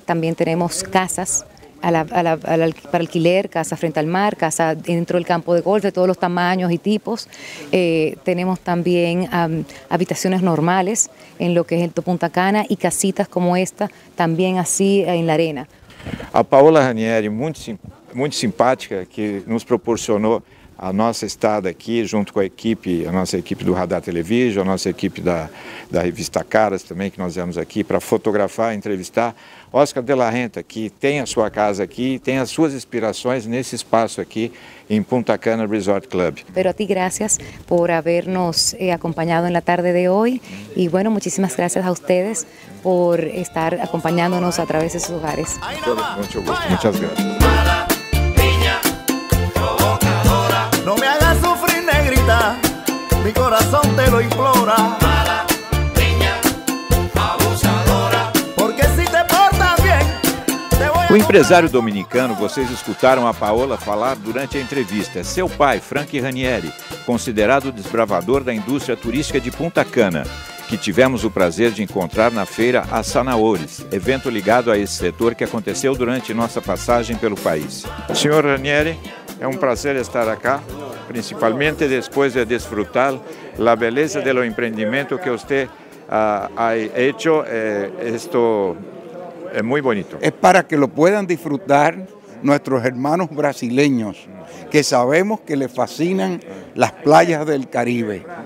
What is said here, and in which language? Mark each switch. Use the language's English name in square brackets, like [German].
[Spanish] También tenemos casas para alquiler, casa frente al mar, casa dentro del campo de golf de todos los tamaños y tipos. Tenemos también habitaciones normales en lo que es el Punta Cana y casitas como esta, también así en la arena. [Portuguese] A Paola Ranieri, muito simpática, que nos proporcionou a nossa estada aqui, junto com a nossa equipe do Radar Television, a nossa equipe da revista Caras também, que nós viemos aqui para fotografar, entrevistar Oscar de la Renta, que tem a sua casa aqui, tem as suas inspirações nesse espaço aqui em Punta Cana Resort Club. [Spanish] Pero a ti gracias por habernos acompañado en la tarde de hoy y bueno, muchísimas gracias a ustedes por estar acompañándonos a través de sus hogares. Mucho gusto, muchas gracias. No me hagas sufrir, negrita, mi corazón te lo implora. Mala niña, abusadora, porque si te portas bien, te voy a... [Portuguese] O empresário dominicano, vocês escutaram a Paola falar durante a entrevista. É seu pai, Frank Ranieri, considerado desbravador da indústria turística de Punta Cana, que tivemos o prazer de encontrar na feira As Sanaores, evento ligado a esse setor que aconteceu durante nossa passagem pelo país. Senhor Ranieri, é um prazer estar aqui. [Spanish] principalmente después de disfrutar la belleza del emprendimiento que usted ha hecho. Esto es muy bonito. Es para que lo puedan disfrutar nuestros hermanos brasileños, que sabemos que les fascinan las playas del Caribe.